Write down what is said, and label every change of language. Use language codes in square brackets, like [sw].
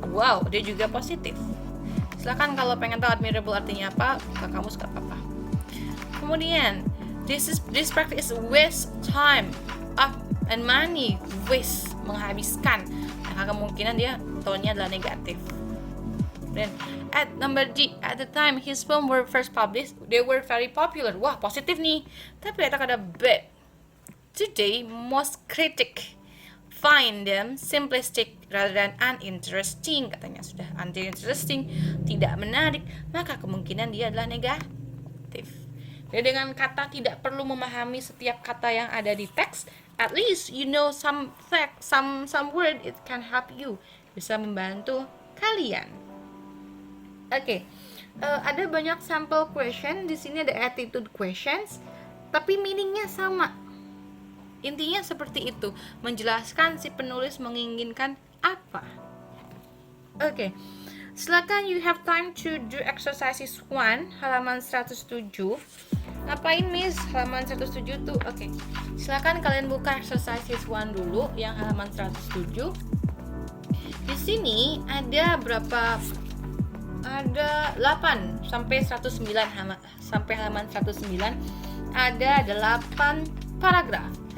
[id] Wow, dia juga positif. Silakan kalau pengen tahu admirable artinya apa, buka kamus gak apa-apa. Kemudian this practice is waste time and money, waste, menghabiskan. Nah, kemungkinan dia tone-nya adalah negatif. [en] Dan at number G, at the time his film were first published, they were very popular. Wah, positif nih. Tapi ada bad. Today, most critics find them simplistic rather than uninteresting. [id] Katanya sudah uninteresting, tidak menarik, maka kemungkinan dia adalah negatif. Jadi dengan kata tidak perlu memahami setiap kata yang ada di teks, at least you know some fact, some word, it can help you, bisa membantu kalian. Oke. Ada banyak sample question di sini, ada attitude questions, tapi meaningnya sama. Intinya seperti itu, menjelaskan si penulis menginginkan apa. Oke. [en] Silakan, you have time to do exercises 1, halaman 107. [id] Ngapain Miss? Halaman 107 tuh. Oke. Silakan kalian buka exercises 1 dulu yang halaman 107. Di sini ada berapa? Ada 8 sampai 109 sampai halaman 109 ada 8 paragraf.